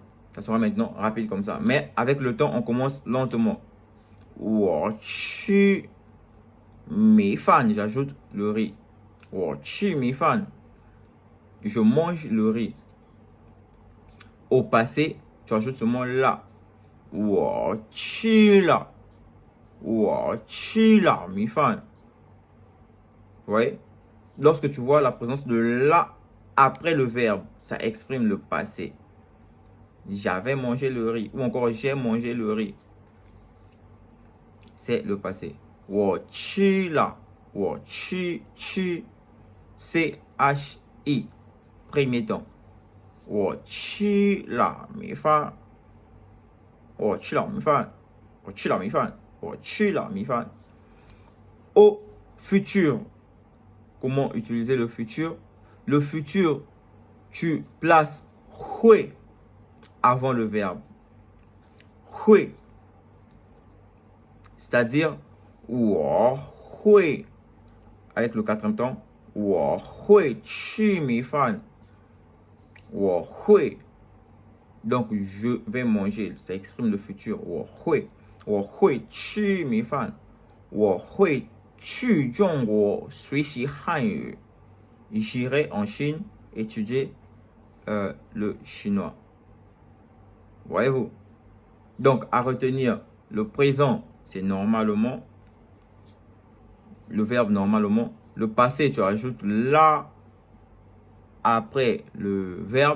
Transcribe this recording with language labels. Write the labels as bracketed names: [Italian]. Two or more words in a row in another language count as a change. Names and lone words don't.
[French] Ça sera maintenant rapide comme ça. Mais avec le temps, on commence lentement. J'ajoute le riz. Je mange le riz. Au passé, tu ajoutes ce mot là. [Chinese] 我吃了米饭. [French] Vous voyez? Lorsque tu vois la présence de là après le verbe, ça exprime le passé. J'avais mangé le riz ou encore j'ai mangé le riz. C'est le passé. [Chinese] 我吃了 [French] C-H-I premier temps. [Chinese] 我吃了米饭. 我吃了米饭. 我吃了米饭. 我吃了米饭. [French] Au futur. Comment utiliser le futur? Le futur, tu places hui avant le verbe. Hui. C'est-à-dire, [Chinese] 我会 [French] avec le quatrième temps. [Chinese] 我会吃米饭. 我会 [French] donc je vais manger, ça exprime le futur. [Chinese] 我会吃米饭. 我会去中国学习汉语. [French] J'irai en Chine étudier le chinois. Voyez-vous? Donc à retenir, le présent c'est normalement, le verbe normalement. Le passé tu ajoutes là après le verbe.